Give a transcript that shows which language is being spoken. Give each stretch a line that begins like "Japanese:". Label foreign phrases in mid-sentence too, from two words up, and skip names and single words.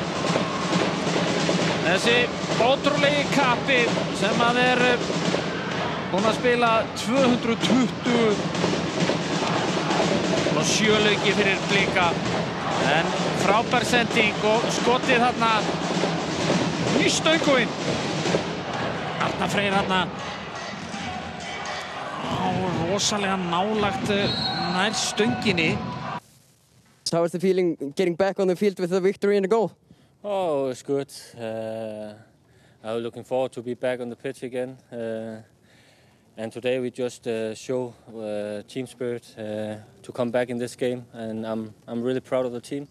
Icelandic: Þessi ótrúlegi kappi sem búinn að spila 227 leiki fyrir Blika. En frábær sending og skotið þarna í stönguvinn. Arnar Freyr þarna rosalega nálagt nær stönginni.
English: How is the feeling getting back on the field with the victory and the goal? Oh, it's good. I'm looking forward to be back on the pitch again. And today we just show team spirit to come back in this game, and I'm really proud of the team.